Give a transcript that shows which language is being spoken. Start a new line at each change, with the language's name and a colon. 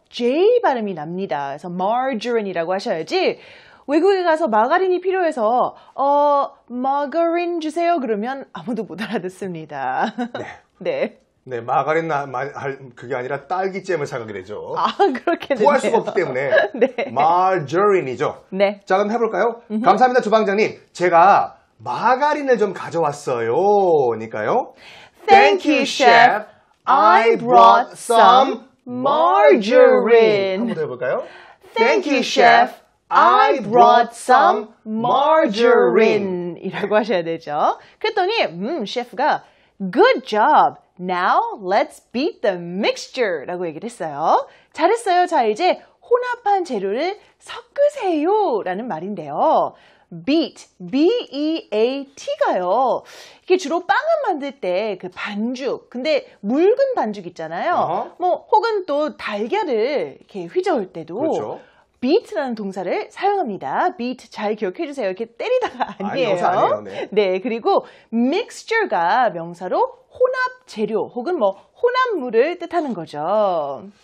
Korean: J 발음이 납니다. 그래서 margarine이라고 하셔야지 외국에 가서 마가린이 필요해서 마가린 주세요 그러면 아무도 못 알아듣습니다. 네. 네, 마가린 그게 아니라 딸기잼을 사가게 되죠. 그렇게 됐네요. 구할 수가 없기 때문에 네. margarine이죠. 네. 자, 그럼 해볼까요? 감사합니다, 주방장님. 제가 마가린을 좀 가져왔어요. 니까요.
English: Thank you, chef. I brought some margarine.
Korean: 한번 더 해볼까요?
English: Thank you, chef. I brought some margarine.
Korean: 이라고 하셔야 되죠. 그랬더니, 셰프가
English: good job. Now let's beat the mixture.
Korean: 라고 얘기를 했어요. 잘했어요. 자, 이제 혼합한 재료를 섞으세요. 라는 말인데요. beat, B-E-A-T가요. 이게 주로 빵을 만들 때 그 반죽, 근데 묽은 반죽 있잖아요. 뭐 혹은 또 달걀을 이렇게 휘저을 때도 그렇죠. beat라는 동사를 사용합니다. beat 잘 기억해 주세요. 이렇게 때리다가 아니에요. 명사 아니에요. 네. 네, 그리고 mixture가 명사로 혼합 재료 혹은 뭐 혼합물을 뜻하는 거죠.